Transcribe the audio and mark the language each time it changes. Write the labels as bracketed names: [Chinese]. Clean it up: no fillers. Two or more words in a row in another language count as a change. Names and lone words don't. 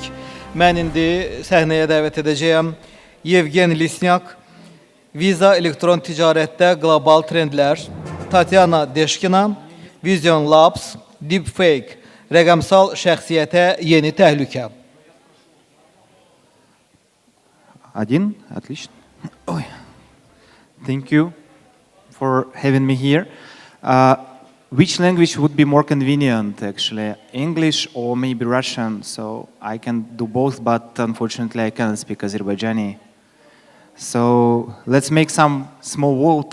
[Azerbaijani] Mən indi səhnəyə dəvət edəcəyəm Yevgen Lisnyak, Visa elektron ticarətdə qlobal trendlər, Tatyana Deşkina, Vision Labs, Deepfake, rəqəmsal şəxsiyyətə yeni təhlükə. [Russian] Один, отлично. Ой. [English] Thank you for having me here. Which language would be more convenient, actually? English or maybe Russian? So I can do both, but unfortunately I cannot speak Azerbaijani. So let's make some small vote.